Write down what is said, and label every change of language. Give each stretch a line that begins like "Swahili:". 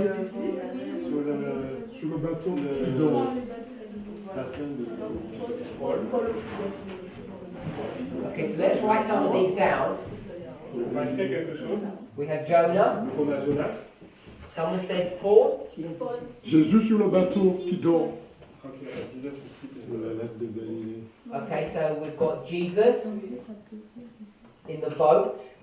French: Sur le bateau, ils ont la scène de Paul.
English: Okay, so let's write some of these down.
French: On va écrire quelque chose.
English: We have Jonah.
French: Donc on a Jonas.
English: Someone said Paul.
French: Jésus sur le bateau qui dort.
English: Ok, Jesus was sleeping.
French: Sur la lettre de Galilée.
English: Okay, so we've got Jesus in the boat,